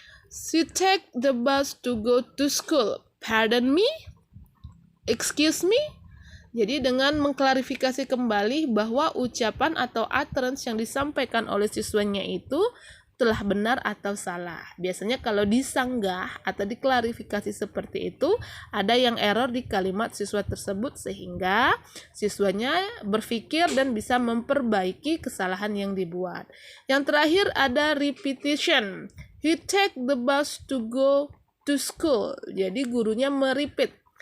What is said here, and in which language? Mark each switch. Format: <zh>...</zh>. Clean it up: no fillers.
<en>She take the bus to go to school. Pardon me? Excuse me?</en> <id>Jadi dengan mengklarifikasi kembali bahwa ucapan atau utterance yang disampaikan oleh siswanya itu telah benar atau salah. Biasanya kalau disanggah atau diklarifikasi seperti itu, ada yang error di kalimat siswa tersebut sehingga siswanya berpikir dan bisa memperbaiki kesalahan yang dibuat. Yang terakhir ada repetition.</id> <en>He take the bus to go to school.</en> <id>Jadi gurunya merepeat.</id>